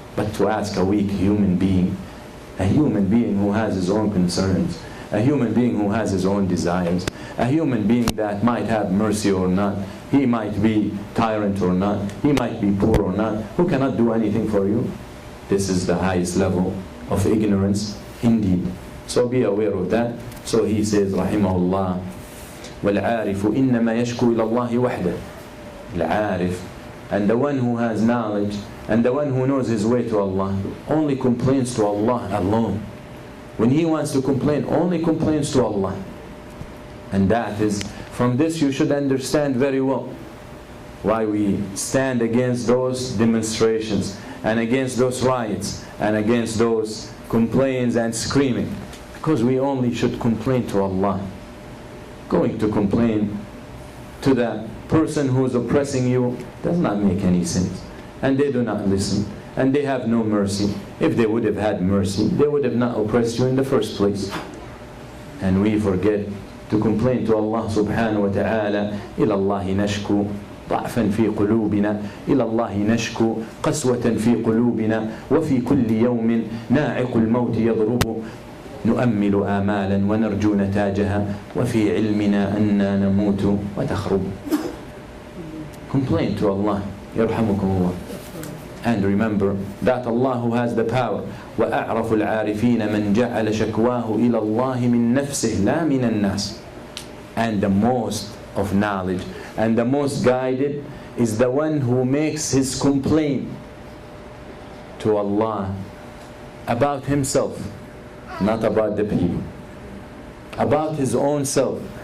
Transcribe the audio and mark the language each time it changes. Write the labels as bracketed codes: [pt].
[en] But to ask a weak human being, a human being who has his own concerns, a human being who has his own desires, a human being that might have mercy or not, he might be tyrant or not, he might be poor or not, who cannot do anything for you. This is the highest level of ignorance indeed. So be aware of that. [ar] So he says, Rahimahullah, وَالْعَارِفُ إِنَّمَا يَشْكُو إِلَى اللَّهِ وَحْدَهُ. [en] Al-Arif, and the one who has knowledge, and the one who knows his way to Allah, only complains to Allah alone. When he wants to complain, only complains to Allah. And that is, from this you should understand very well why we stand against those demonstrations, and against those riots, and against those complaints and screaming. Because we only should complain to Allah. Going to complain to the person who is oppressing you does not make any sense. And they do not listen. And they have no mercy. If they would have had mercy, they would have not oppressed you in the first place. And we forget to complain to Allah subhanahu wa ta'ala. [ar] إِلَى اللَّهِ نَشْكُو ضعفا في قلوبنا إلى الله نشكو قسوة في قلوبنا وفي كل يوم ناعق الموت يضرب نؤمل آمالا ونرجو نتاجها وفي علمنا أننا نموت وتخرب. [en] Complain to Allah, يرحمكم الله. [ar] And remember that Allah who has the power, وأعرف العارفين من جعل شكواه إلى الله من نفسه لا من الناس. [en] And the most of knowledge and the most guided is the one who makes his complaint to Allah about himself, not about the people, about his own self.